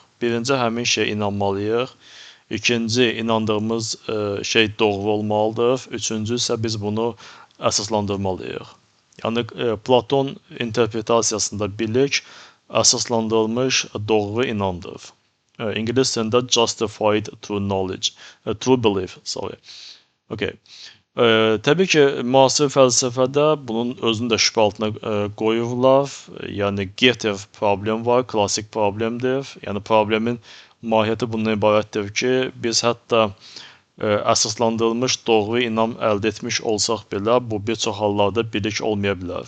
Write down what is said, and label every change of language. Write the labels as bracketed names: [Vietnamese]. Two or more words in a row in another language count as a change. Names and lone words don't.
[Azerbaijani] Birinci, həmin şeyə inanmalıyıq. İkinci, inandığımız şey doğru olmalıdır. Üçüncü isə biz bunu əsaslandırmalıyıq. Yəni Platon interpretasiyasında bilik əsaslandırılmış doğru inandır. İngilis dilində [English] justified true knowledge, true belief, sorry. [Azerbaijani] Okay. Təbii ki, müasir fəlsəfədə bunun özünü də şübhə altına qoyurlar. Yəni Getter problem var, klassik problemdir. Yəni problemin mahiyyəti bundan ibarətdir ki, biz hətta əsaslandırılmış doğru inam əldə etmiş olsaq belə, bu bir çox hallarda bilik olmaya bilər.